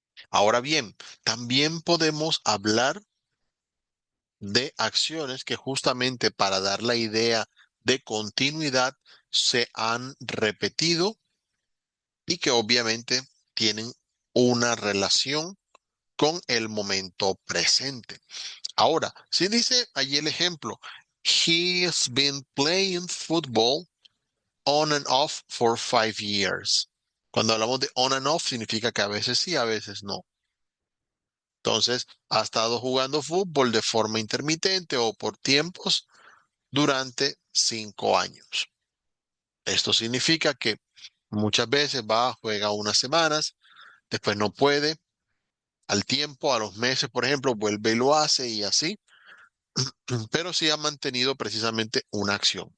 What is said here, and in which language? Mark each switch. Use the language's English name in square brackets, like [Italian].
[Spanish] Ahora bien, también podemos hablar de acciones que justamente para dar la idea de continuidad se han repetido y que obviamente tienen una relación con el momento presente. Ahora, si dice allí el ejemplo, [English] he has been playing football on and off for 5 years. [Spanish] Cuando hablamos de on and off significa que a veces sí, a veces no. Entonces, ha estado jugando fútbol de forma intermitente o por tiempos durante 5 años. Esto significa que muchas veces va, juega unas semanas, después no puede, al tiempo, a los meses, por ejemplo, vuelve y lo hace y así, pero sí ha mantenido precisamente una acción.